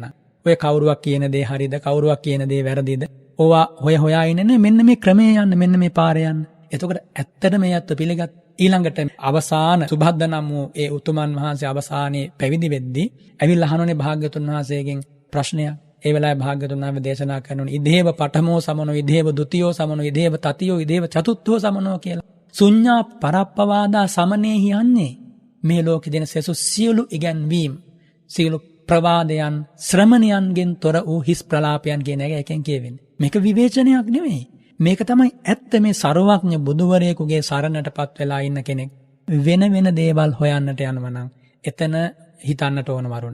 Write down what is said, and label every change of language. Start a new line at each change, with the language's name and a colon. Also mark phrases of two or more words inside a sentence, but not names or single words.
Sinhala: ඔය කවුරුවක් කියන දේ හරිද කවුරුවක් කියන දේ වැරදිද? ඕවා හොයා ඉන්නේ මෙන්න මේ ක්‍රමයේ යන්න මෙන්න මේ පාරේ යන්න. එතකොට ඇත්තට මේ අත්ව පිළිගත් ඊළඟට අවසාන සුභද්ද නම් වූ ඒ උතුමන් වහන්සේ අවසානයේ පැවිදි වෙද්දී ඇවිල්ලා අහනෝනේ භාග්‍යවතුන් වහන්සේගෙන් ප්‍රශ්නයක්. ඒ වෙලාවේ භාග්‍යවතුන් වහන්සේ දේශනා කරනෝනේ
Pali: ඉදේව පඨමෝ සමනෝ ඉදේව ဒ ුතියෝ සමනෝ ඉදේව තතියෝ ඉදේව චතුත්ථෝ සමනෝ කියලා. ශුඤ්ඤා පරප්පවාදා සමනේහි
Sinhala: යන්නේ මේ ලෝකෙ දෙන සසු සියලු ඉගැන්වීම් සියලු ප්‍රවාදයන් ශ්‍රමණයන්ගෙන් තොර වූ හිස් ප්‍රලාපයන් කියන එක එකෙන් කියවෙන්නේ. මේක විවේචනයක් නෙමෙයි. මේක තමයි ඇත්ත මේ ਸਰවඥ බුදුවරයෙකුගේ සරණටපත් වෙලා ඉන්න කෙනෙක් වෙන වෙන දේවල් හොයන්නට යනවා නම් එතන හිතන්නට ඕන වරුණ.